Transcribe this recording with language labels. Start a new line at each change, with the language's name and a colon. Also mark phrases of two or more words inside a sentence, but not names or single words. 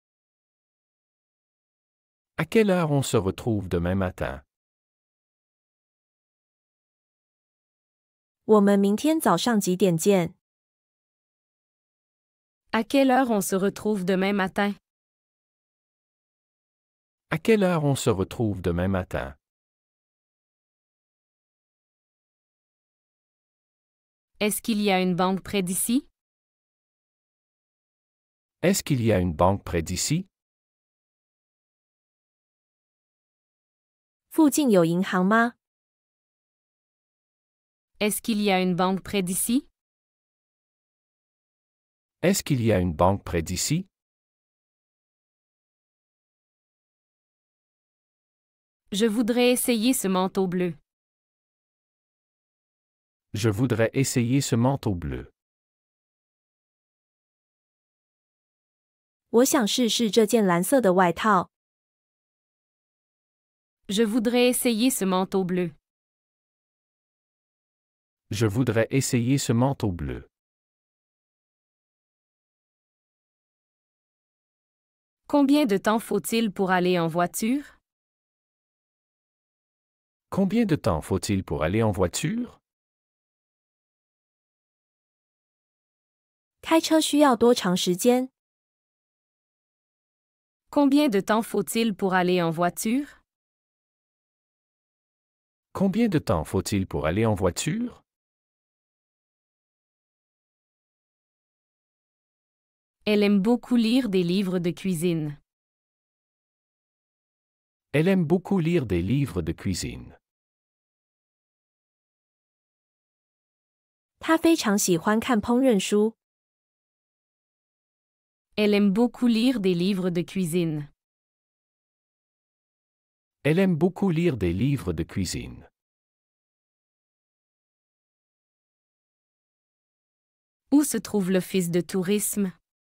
French: À quelle heure on se retrouve demain matin?
Chinese: 我们明天早上几点见？
French: À quelle heure on se retrouve demain matin? À quelle heure on se retrouve demain matin? Est-ce qu'il y a une banque près d'ici? Est-ce qu'il y a une banque près d'ici?
Chinese: 附近有银行吗？
French: Est-ce qu'il y a une banque près d'ici? Est-ce qu'il y a une banque près d'ici? Je voudrais essayer ce manteau bleu. Je voudrais essayer ce manteau bleu.
Chinese: 我想试试这件蓝色的外套。
French: Je voudrais essayer ce manteau bleu. Je voudrais essayer ce manteau bleu. Combien de temps faut-il pour aller en voiture? Combien de temps faut-il pour aller en voiture?
Chinese: 开车需要多长时间？
French: Combien de temps faut-il pour aller en voiture? Combien de temps faut-il pour aller en voiture? Elle aime beaucoup lire des livres de cuisine. Elle aime beaucoup lire des livres de cuisine.
Chinese: 他非常喜欢看烹饪书。
French: Elle aime beaucoup lire des livres de cuisine. Elle aime beaucoup lire des livres de cuisine. Où se trouve l'office de tourisme?